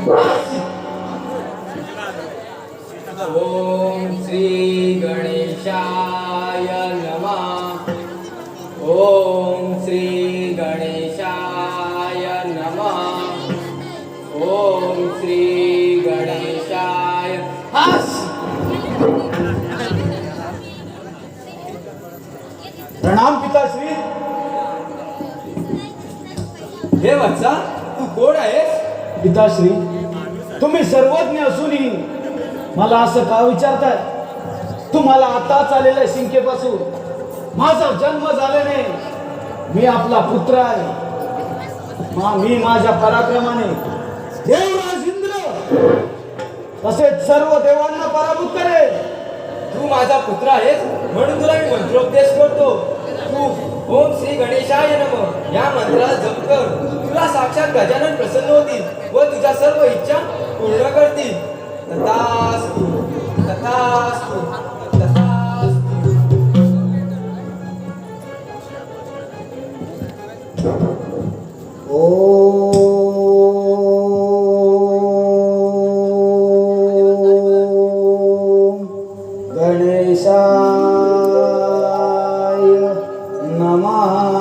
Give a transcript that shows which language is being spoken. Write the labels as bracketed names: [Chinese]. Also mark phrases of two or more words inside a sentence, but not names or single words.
[Sanskrit] ओम श्री गणेशाय नमः. ओम श्री गणेशाय नमः. ओम श्री गणेशाय. [Marathi] प्रणाम पिताश्री. हे वत्सा, तू कोण आहेस? पिताश्री, तुम्ही सर्वज्ञ असूनही मला असं का विचारताय? तुम्हाला आताच आलेल्या शिंकेपासून माझा जन्म झाल्याने मी आपला पुत्र आहे. मी माझ्या पराक्रमाने देवराज इंद्र तसेच सर्व देवांना पराभूत करेल. तू माझा पुत्र आहेस म्हणून तुला मी मंत्रोपदेश करतो. तू [Sanskrit] ओम श्री गणेशाय नमः [Marathi] या मंत्राला जप कर. तुला साक्षात गजानन प्रसन्न होतील व तुझ्या सर्व इच्छा पूर्ण करतील. [Sanskrit] तथास्तु तथास्तु तथास्तु. ओम गणेशाय नमः.